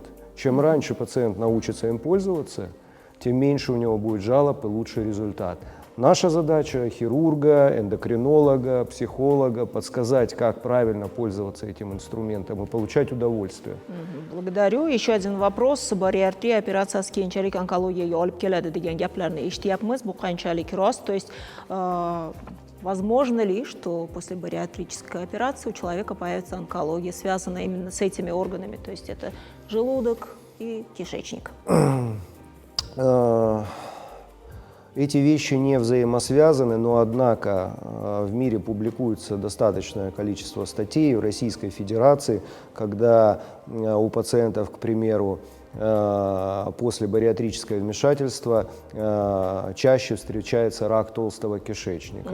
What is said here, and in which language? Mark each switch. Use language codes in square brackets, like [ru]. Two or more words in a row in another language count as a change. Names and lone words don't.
[ru] Чем раньше пациент научится им пользоваться, тем меньше у него будет жалоб и лучший результат. Наша задача хирурга, эндокринолога, психолога подсказать, как правильно пользоваться этим инструментом и получать удовольствие. Благодарю. Еще один вопрос. [uz] Bariatriya operatsiyasi keyinchalik onkologiyaga olib keladi degan gaplarni eshityapmiz. Bu qanchalik rost? [ru] То есть возможно ли, что после бариатрической операции у человека появится онкология, связанная именно с этими органами? То есть это желудок и кишечник. Эти вещи не взаимосвязаны, но однако в мире публикуется достаточное количество статей в Российской Федерации, когда у пациентов, к примеру, после бариатрического вмешательства чаще встречается рак толстого кишечника.